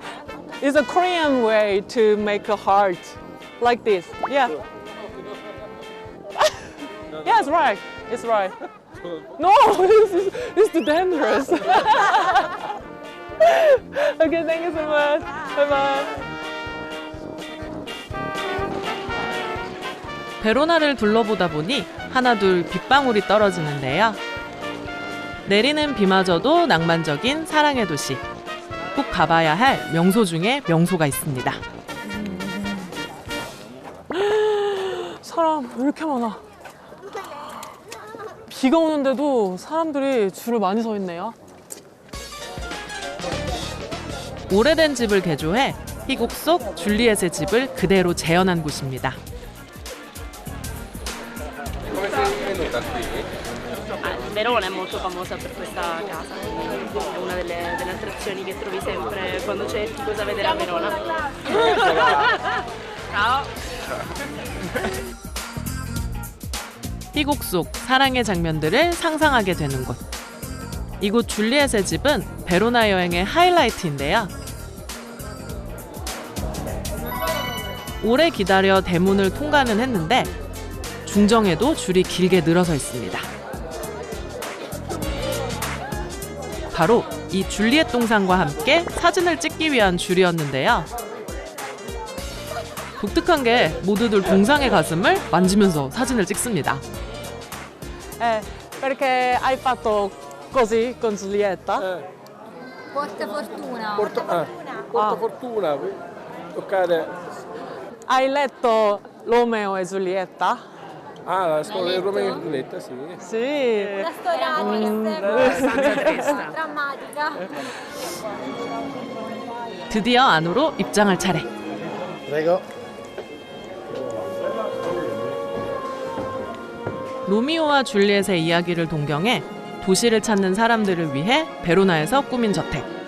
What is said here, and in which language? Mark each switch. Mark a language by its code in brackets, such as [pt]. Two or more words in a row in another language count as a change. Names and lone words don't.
[en] It's a Korean way to make a heart. Like this. Yeah. Yes, right. It's right. No, it's too dangerous. Okay, thank you so much. Bye-bye. [ko] 베로나를 둘러보다 보니 하나둘 빗방울이 떨어지는데요. 내리는 비마저도 낭만적인 사랑의 도시. 꼭 가봐야 할 명소 중에 명소가 있습니다. 사람 왜 이렇게 많아? 비가 오는데도 사람들이 줄을 많이 서 있네요. 오래된 집을 개조해 희곡 속 줄리엣의 집을 그대로 재현한 곳입니다. [it] Verona è molto famosa per questa casa, è una delle attrazioni che trovi sempre quando c'è qualcosa da vedere a Verona. Ciao! [ko] 희곡 속 사랑의 장면들을 상상하게 되는 곳. 이곳 줄리엣의 집은 베로나 여행의 하이라이트인데요. 오래 기다려 대문을 통과는 했는데 중정에도 줄이 길게 늘어서 있습니다. 바로 이 줄리엣 동상과 함께 사진을 찍기 위한 줄이었는데요. 독특한 게 모두들 동상의 가슴을 만지면서 사진을 찍습니다. [it] Perché hai fatto così con Giulietta? Porta fortuna. Porta fortuna. Toccare. Hai letto Romeo e Giulietta? Ah, la storia di Romeo e Giulietta, sì. Sì. Una storia triste, drammatica. [ko] 드디어 안으로 입장할 차례. [it] Prego. [ko] 로미오와 줄리엣의 이야기를 동경해 도시를 찾는 사람들을 위해 베로나에서 꾸민 저택.